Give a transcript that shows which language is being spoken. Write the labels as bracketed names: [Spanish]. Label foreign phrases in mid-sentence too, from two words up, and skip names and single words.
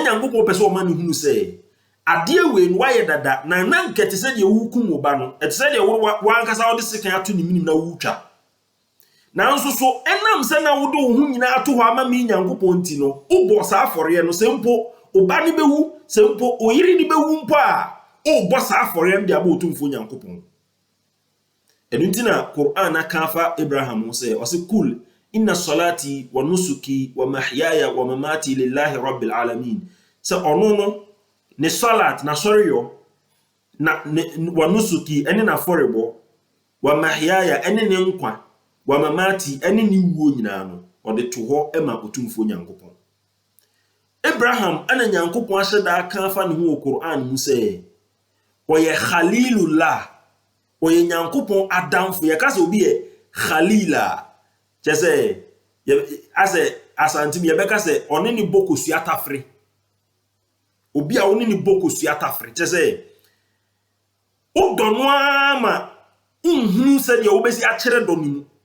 [Akan] Nyankopɔn pɛ sɛ ɔma no hunu sɛ adeɛ wei no wayɛ dada na nkɛte sɛ deɛ wokum wo ba no ɛte sɛ deɛ wankasa wode sekan ato ne minim na wotwa nanso so ɛnam sɛ na wode wo ho nyinaa ato hɔ ama me Nyankopɔn nti no wobɔ saa afɔreɛ no sɛ mpo oba ne bewu sɛ mpo oyiri ne bewu mpo a wobɔ saa afɔreɛ no de aba otumfo Nyankopɔn ɛno nti na Quran aka fa Abraham sɛ ɔse [Arabic] قل إن صلاتي ونسكي ومحياي ومماتي لله رب العالمين [Akan] sɛ ɔno no ne salat na sɔreyɔ na wa nusuki ɛne na afɔrebɔ [Arabic] ومحياي [Akan] ɛne ne nkwa [Arabic] ومماتي [Akan] ɛne ne wuo nyinaa no ɔde to hɔ ɛma otumfo Nyankopɔn Abraham ana Nyankopɔn ahyɛ da aka fa ne ho wɔ Quran mu sɛ ɔyɛ khalilullah ɔyɛ Nyankopɔn adamfo yɛ ka sɛ obi yɛ khalila kyɛ sɛ asɛ asantim yɛbɛka sɛ ɔne ne bokosua tafre obi a ɔne ne bokosua tafre kyɛ sɛ wodɔ no ama nhunu sɛ deɛ wobɛsi akyerɛ dɔ no mu